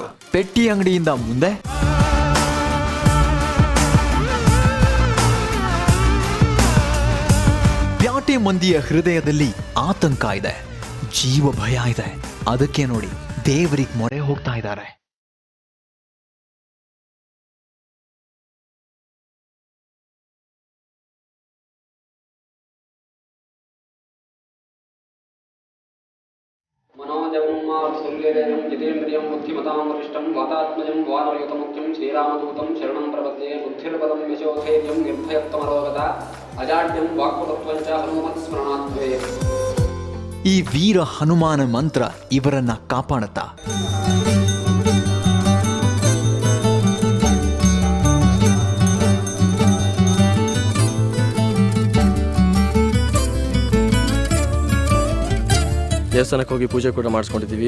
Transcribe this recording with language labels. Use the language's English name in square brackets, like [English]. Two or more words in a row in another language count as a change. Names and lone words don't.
[Kannada] ಪೆಟ್ಟಿ ಅಂಗಡಿಯಿಂದ ಮುಂದೆ ಪ್ಯಾಟೆ ಮಂದಿಯ ಹೃದಯದಲ್ಲಿ ಆತಂಕ ಇದೆ, ಜೀವ ಭಯ ಇದೆ. ಅದಕ್ಕೆ ನೋಡಿ ದೇವರಿಗೆ ಮೊರೆ ಹೋಗ್ತಾ ಇದ್ದಾರೆ. [Sanskrit] मनोजमुल्लेरेनं जितेन्द्रियं बुद्धिमतां वरिष्ठं वातात्मजं वानरयुतमुख्यं श्रीरामदूतं शरणं प्रपद्ये बुद्धिर्पदं यशोधैर्यं निर्भयत्वमरोगता अजाड्यं वाक्पटुत्वं च हनुमत्स्मरणात् भवेत्. [Kannada] ಈ ವೀರ ಹನುಮಾನ ಮಂತ್ರ ಇವರನ್ನ ಕಾಪಾಡುತ್ತಾ? ದೇವಸ್ಥಾನಕ್ಕೆ ಹೋಗಿ ಪೂಜೆ ಕೂಡ ಮಾಡಿಸ್ಕೊಂಡಿದ್ದೀವಿ.